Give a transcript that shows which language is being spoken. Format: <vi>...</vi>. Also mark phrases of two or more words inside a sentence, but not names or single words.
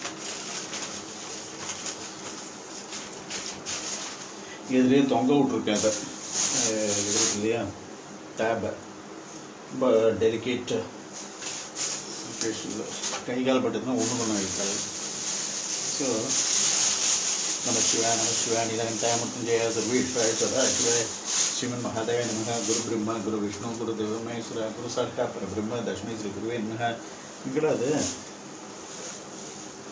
<ta>இதுலேயே தொங்க விட்ருக்கேன் அதை இருக்கு இல்லையா டேபை, ரொம்ப</ta> <en>delicate situation</en> <ta>கை கால் பட்டுதுன்னா ஒன்று ஆகிட்டாரு.</ta> <sa>ஸோ नम शिवाय नीलकण्ठाय मृत्युंजय सर्वेश्वराय सदाशिवाय श्रीमन महादेव नमः. गुरु ब्रह्मा गुरु विष्णु गुरु देव महेश्वर गुरु साक्षात् परब्रह्म दशमी श्री गुरुवे नमः.</sa>